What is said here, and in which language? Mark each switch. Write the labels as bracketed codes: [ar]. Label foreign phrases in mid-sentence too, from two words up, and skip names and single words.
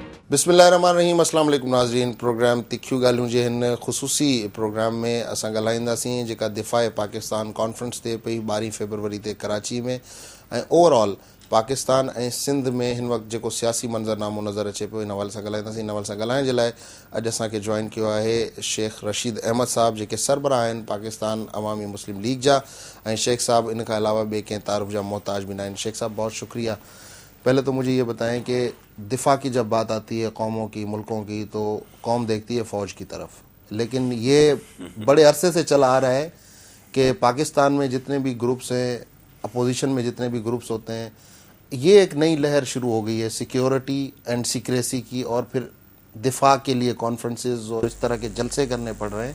[ar] بسم اللہ الرحمن الرحیم. السلام علیکم ناظرین. [sd] پروگرام تکھیو ڳالھیون جي هن خصوصي پروگرام ۾ اسان ڳالهائينداسين جيڪا دفاع پاڪستان کانفرنس ٿئي پئي 12 فيبروري تي کراچي ۾ ۽ اوورآل پاڪستان ۽ سنڌ ۾ هن وقت جيڪو سياسي منظرنامو نظر اچي پيو ان حوالي سان ڳالهائينداسين. ان حوالي سان ڳالهائڻ جي لاءِ اڄ اسان کي جوائن کيو آهي شيخ رشيد احمد صاحب جيڪي سربراہ آهن پاڪستان عوامي مسلم ليگ جا ۽ شيخ صاحب ان کان علاوه ٻي कंहिं تعارف جا محتاج بھی نہ آهن. [ur] شيخ صاحب بہت شکریہ. پہلے تو مجھے یہ بتائیں کہ دفاع کی جب بات آتی ہے قوموں کی ملکوں کی تو قوم دیکھتی ہے فوج کی طرف، لیکن یہ بڑے عرصے سے چلا آ رہا ہے کہ پاکستان میں جتنے بھی گروپس ہیں، اپوزیشن میں جتنے بھی گروپس ہوتے ہیں، یہ ایک نئی لہر شروع ہو گئی ہے سیکیورٹی اینڈ سیکریسی کی، اور پھر دفاع کے لیے کانفرنسز اور اس طرح کے جلسے کرنے پڑ رہے ہیں.